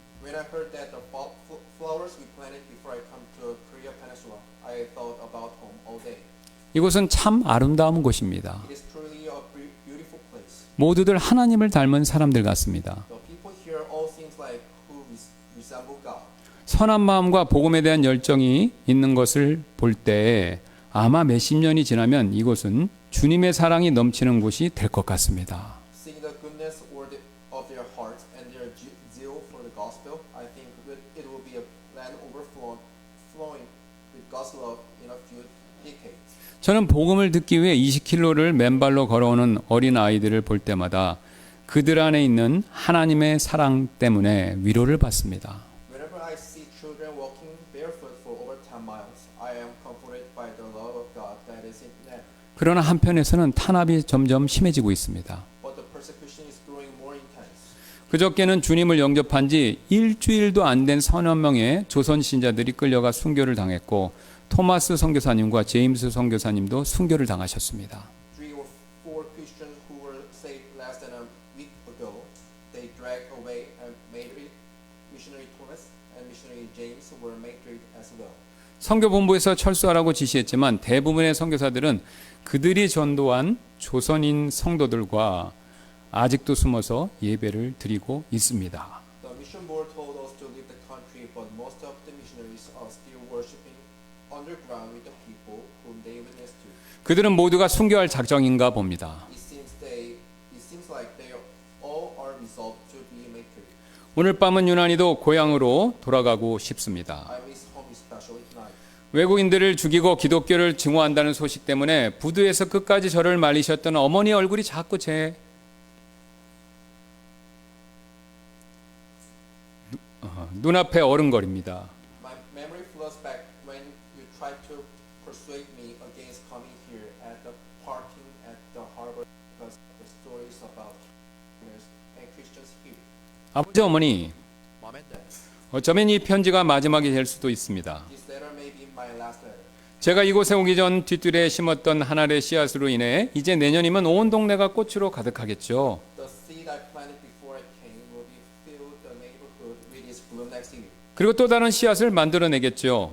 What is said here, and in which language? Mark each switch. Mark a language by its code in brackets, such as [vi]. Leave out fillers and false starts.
[en] when I heard that the flowers we planted before I come to Korea Peninsula, I thought about home all day. [ko] 이곳은 참 아름다운 곳입니다. [en] It is truly a beautiful place. [ko] 모두들 하나님을 닮은 사람들 같습니다. [en] The people here all seems like who resemble God. [ko] 선한 마음과 복음에 대한 열정이 있는 것을 볼 때 아마 몇십 년이 지나면 이곳은 주님의 사랑이 넘치는 곳이 될 것 같습니다. [en] Seeing the goodness of their hearts and their zeal for the gospel, I think it will be a land flowing with God's love in a few decades. [ko] 저는 복음을 듣기 위해 20km를 맨발로 걸어오는 어린 아이들을 볼 때마다 그들 안에 있는 하나님의 사랑 때문에 위로를 받습니다. [en] Whenever I see children walking barefoot for over 10 miles, I am comforted by the love of God that is in them. [ko] 그러나 한편에서는 탄압이 점점 심해지고 있습니다. [en] But the persecution is growing more intense. [ko] 그저께는 주님을 영접한 지 일주일도 안 된 서너 명의 조선 신자들이 끌려가 순교를 당했고 토마스 선교사님과 제임스 선교사님도 순교를 당하셨습니다. [en] 3 or 4 Christians who were saved less than a week ago, they dragged away and made missionary Thomas and missionary James were martyred as well. [ko] 선교본부에서 철수하라고 지시했지만 대부분의 선교사들은 그들이 전도한 조선인 성도들과 아직도 숨어서 예배를 드리고 있습니다. [en] The mission board told us to leave the country, but most of the missionaries are still worshiping underground with the people whom they witnessed to. [ko] 그들은 모두가 순교할 작정인가 봅니다. [en] It seems like they all are resolved to be martyred. [ko] 오늘 밤은 유난히도 고향으로 돌아가고 싶습니다. [en] I miss home especially tonight. [ko] 외국인들을 죽이고 기독교를 증오한다는 소식 때문에 부두에서 끝까지 저를 말리셨던 어머니 얼굴이 자꾸 제 눈앞에 어른거립니다. [en] My memory flows back when you tried to persuade me against coming here at the parking at the harbor because the stories about Christians and Christians here. [ko] 아버지 어머니, [en] Mom and Dad, [ko] 어쩌면 이 편지가 마지막이 될 수도 있습니다. [en] this letter may be my last letter. [ko] 제가 이곳에 오기 전 뒷뜰에 심었던 한 알의 씨앗으로 인해 이제 내년이면 온 동네가 꽃으로 가득하겠죠. [en] The seed I planted before I came will be filled the neighborhood with its bloom next year, [ko] 그리고 또 다른 씨앗을 만들어내겠죠.